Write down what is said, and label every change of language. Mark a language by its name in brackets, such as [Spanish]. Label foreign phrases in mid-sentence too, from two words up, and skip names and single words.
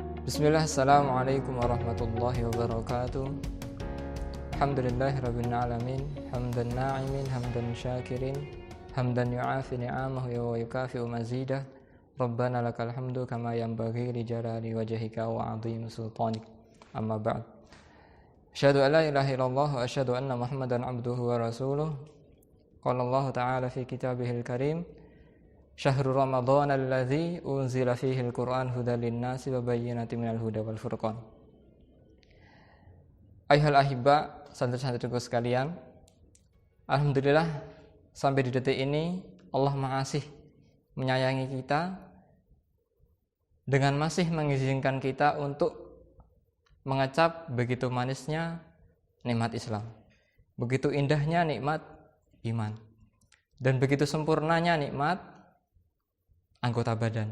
[Arabic] بسم الله، السلام عليكم ورحمة الله وبركاته. الحمد لله رب العالمين، حمدا ناعمين، حمدا شاكرين، حمدا يوافي نعمه ويكافئ مزيده. ربنا لك الحمد كما ينبغي لجلال وجهك وعظيم سلطانك. أما بعد. أشهد أن لا إله إلا الله وأشهد أن محمدا عبده ورسوله. قال الله تعالى في كتابه الكريم، شهر رمضان الذي أنزل فيه القرآن هدى للناس وبينات من الهدى والفرقان. أيها الأحبة, [Indonesian] santri-santriku sekalian, alhamdulillah sampai di detik ini Allah masih menyayangi kita dengan masih mengizinkan kita untuk mengecap begitu manisnya nikmat Islam, begitu indahnya nikmat iman, dan begitu sempurnanya nikmat anggota badan.